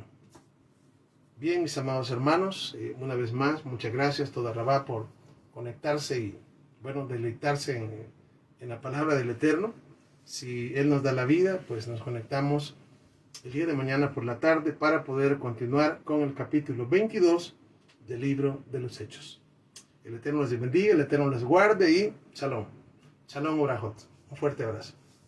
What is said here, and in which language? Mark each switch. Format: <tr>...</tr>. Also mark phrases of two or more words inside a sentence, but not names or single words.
<es>Bien, mis amados hermanos, una vez más, muchas gracias</es> <he>תודה רבה</he> <es>por conectarse y, bueno, deleitarse en la palabra del Eterno. Si Él nos da la vida, pues nos conectamos el día de mañana por la tarde para poder continuar con el capítulo 22 del libro de los Hechos. El Eterno les bendiga, el Eterno les guarde y shalom.</es> <he>שלום אורחות.</he> <es>Un fuerte abrazo.</es>